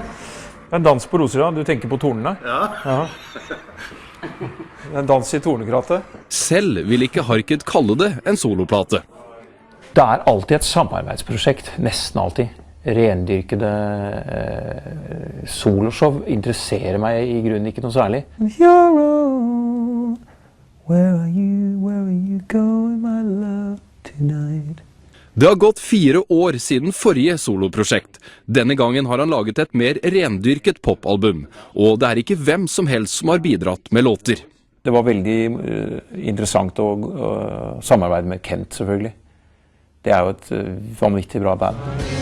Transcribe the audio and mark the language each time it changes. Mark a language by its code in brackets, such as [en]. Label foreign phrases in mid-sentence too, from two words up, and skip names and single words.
[no] En dans på roser, ja. Du tenker på tornene? Ja. En dans i tornekrattet. Selv vil ikke Harket kalle det en soloplate. Det er alltid et samarbeidsprosjekt, nesten alltid. Rendyrkede soloshow interesserer meg i grunnen ikke noe særlig. [en] You're on, where are you going, my love, tonight? [no] Det har gått 4 år siden forrige soloprosjekt. Denne gangen har han laget et mer rendyrket popalbum, og det er ikke hvem som helst som har bidratt med låter. Det var veldig interessant å samarbeide med Kent, selvfølgelig. Det er jo et vanvittig bra band.